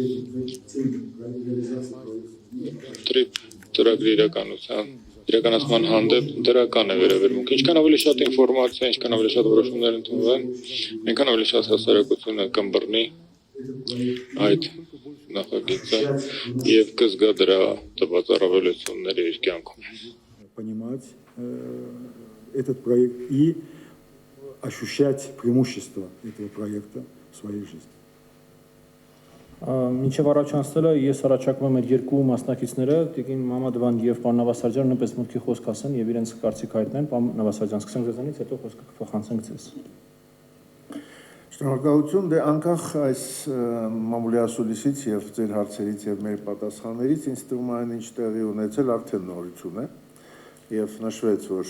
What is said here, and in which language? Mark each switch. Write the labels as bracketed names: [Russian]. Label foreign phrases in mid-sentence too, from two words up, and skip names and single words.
[Armenian] տրիպ ծրագրի իրականացման հանդեպ դրական է վերաբերմունք։ Ինչքան ավելի շատ ինֆորմացիա, ինչքան ավելի շատ որոշումներ ընդունվեն, այնքան ավելի շատ հասարակությունը կըմբռնի այդ նախագիծը եւ կզգա դրա տված առավելությունները իր կյանքում։ [Russian] Понимать этот проект и ощущать преимущества этого проекта в своей жизни. [Armenian] Մինչև առաջանցնելը ես առաջարկում եմ երկու մասնակիցները, Տիկին Մամադովան եւ պարոն Նավասարդյան նույնպես մտքի խոսք ասեն եւ իրենց կարծիք հայտնեն։ Պարոն Նավասարդյան, սկսենք ձեզանից, հետո խոսքը կփոխանցենք ձեզ։ Շնորհակալություն, դե անկախ այս մամուլի ասուլիսից եւ ձեր հարցերից եւ մեր պատասխաններից ինձ թվում է այն ինչ տեղի ունեցել արդեն նորություն է եւ նշվեց, որ